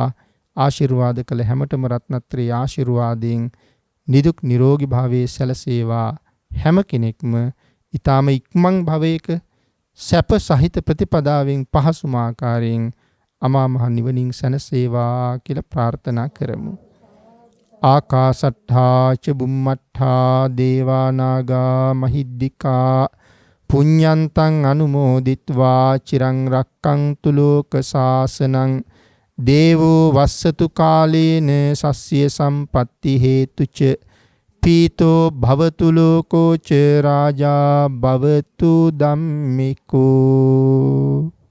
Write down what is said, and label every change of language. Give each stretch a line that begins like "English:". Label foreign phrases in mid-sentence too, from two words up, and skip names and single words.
Sinhala: ආශිර්වාද කළ හැමතෙම රත්නත්‍රයේ ආශිර්වාදයෙන් නිදුක් නිරෝගී භාවයේ සැලසේවා. හැම කෙනෙක්ම ඊටාම ඉක්මන් භවයක සැප සහිත ප්‍රතිපදාවෙන් පහසුම ආකාරයෙන් අමා මහ නිවනින් සැනසේවා කියලා ප්‍රාර්ථනා කරමු.
Pali: ආකාසට්ඨා ච බුම්මට්ඨා දේවා නාග මහිද්దికා පුඤ්ඤන්තං අනුමෝදිත්වා චිරං රක්ඛන්තු ලෝක සාසනං දේවෝ වස්සතු කාලේන සස්්‍ය සම්පatti හේතුච පීතෝ භවතු ලෝකෝ ච රාජා භවතු ධම්මිකෝ.